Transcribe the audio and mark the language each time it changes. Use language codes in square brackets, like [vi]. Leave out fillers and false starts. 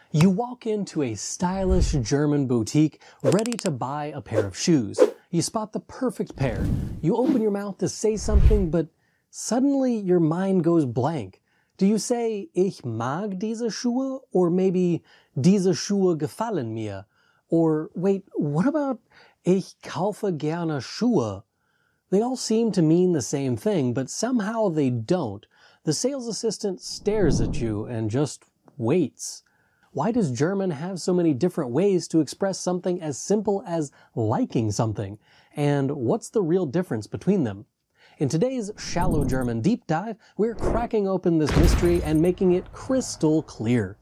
[en] You walk into a stylish German boutique ready to buy a pair of shoes. You spot the perfect pair. You open your mouth to say something, but suddenly your mind goes blank. Do you say, [de] ich mag diese Schuhe? [en] Or maybe, [de] diese Schuhe gefallen mir? [en] Or wait, what about, [de] ich kaufe gerne Schuhe? [en] They all seem to mean the same thing, but somehow they don't. The sales assistant stares at you and just waits. Why does German have so many different ways to express something as simple as liking something? And what's the real difference between them? In today's Shallow German Deep Dive, we're cracking open this mystery and making it crystal clear.